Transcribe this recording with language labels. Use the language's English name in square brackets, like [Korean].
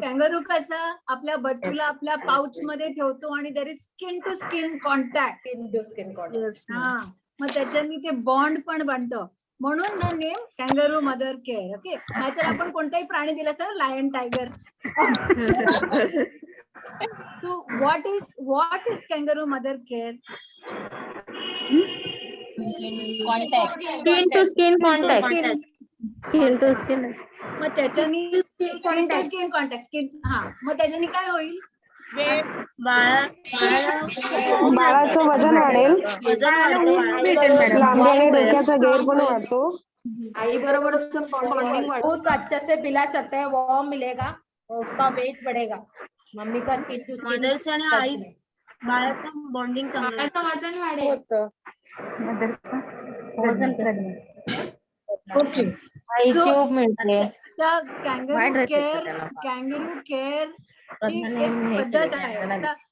[Marathi] कॅंगरू कसा आपल्या बच्चूला आपल्या पाऊच मध्ये ठेवतो आणि [English] There is skin to skin contact. [Marathi] हा, मग त्याच्यानी ते बॉन्ड पण बनतं. म्हणून ना नेम कॅंगरू मदर केअर. ओके, नाहीतर आपण कोणताही प्राणी दिला असता, lion, tiger. [English] So what is kangaroo mother care? Skin to skin contact. Skin to skin. [Marathi] मग त्याच्यानी skin to skin contact, skin, हा, मग त्याच्यानी काय होईल? बाळाचं वजन वाढेल, लांबी आणि डोक्याचा घेर पण वाढतो. [Hindi] आई बरोबर बॉन्डिंग बहुत अच्छे से पिला सकते हैं, वार्म मिलेगा और उसका वेट बढ़ेगा. मम्मी का स्किन टू स्किन. [Marathi] मदरचं आणि आई बाळाचं बॉन्डिंग चांगलं वजन वाढेल. ओके, त्या कॅंगरू केअर ची एक पद्धत आहे.